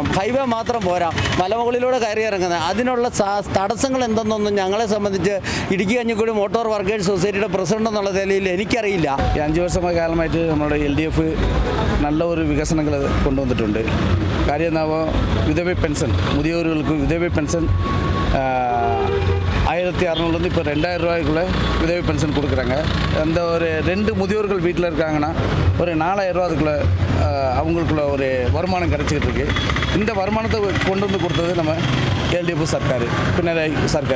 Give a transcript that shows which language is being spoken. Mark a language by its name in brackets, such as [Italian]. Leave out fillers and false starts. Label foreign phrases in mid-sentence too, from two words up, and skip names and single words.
[Malayalam] ഹൈവേ മാത്രം പോരാ, മലമുകളിലൂടെ കയറി ഇറങ്ങുന്നത്. അതിനുള്ള തടസ്സങ്ങൾ എന്തെന്നൊന്നും ഞങ്ങളെ സംബന്ധിച്ച് ഇടുക്കി കഞ്ഞിക്കുഴി മോട്ടോർ വർക്കേഴ്സ് സൊസൈറ്റിയുടെ പ്രസിഡന്റ് എന്നുള്ള നിലയിൽ എനിക്കറിയില്ല. 5 വർഷമായ കാലമായിട്ട് നമ്മുടെ LDF നല്ല ഒരു വികസനങ്ങൾ കൊണ്ടുവന്നിട്ടുണ്ട്. കാര്യം എന്താ, വിധവ പെൻഷൻ, മുതിയവർക്ക് വിധവ പെൻഷൻ 1600 [Tamil] இப்போ 2000 ரூபாய்க்குள்ளே உதவி பென்ஷன் கொடுக்குறாங்க. அந்த ஒரு 2 முதியோர்கள் வீட்டில் இருக்காங்கன்னா ஒரு 4000 ரூபா அதுக்குள்ளே அவங்களுக்குள்ள ஒரு வருமானம் கிடச்சிக்கிட்டு இருக்குது. இந்த வருமானத்தை கொண்டு வந்து கொடுத்தது நம்ம LDF சர்க்கார், பினராயி சர்க்கார்.